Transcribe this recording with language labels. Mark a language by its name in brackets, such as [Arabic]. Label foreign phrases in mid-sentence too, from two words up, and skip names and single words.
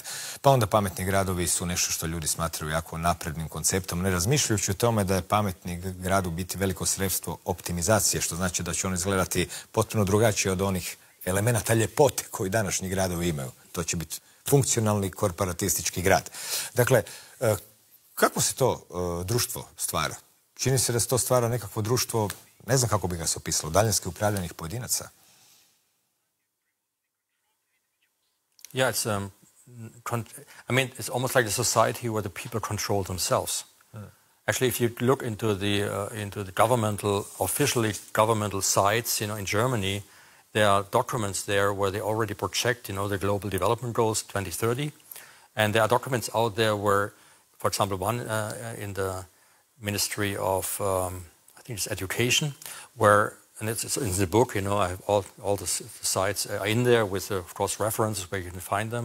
[Croatian] Pa onda pametni gradovi su nešto što ljudi smatraju jako naprednim konceptom, ne razmišljajući o tome da je pametni grad u biti veliko sredstvo optimizacije, što znači da će on izgledati potpuno drugačije od onih elemenata ljepote koji današnji gradovi imaju. To će biti funkcionalni korporatistički grad. Dakle, kako se to društvo stvara? Čini se da se to stvara nekakvo društvo, ne znam kako bi ga se opisalo, daljinski upravljanih pojedinaca. [English] Yeah, it's almost like a society where the people control themselves. Actually, if you look into the officially governmental sites, in Germany, there are documents there where they already project, the Global Development Goals 2030, and there are documents out there where, for example, one in the Ministry of, I think it's Education, where, and it's in the book, I have all the sites are in there with, of course, references where you can find them.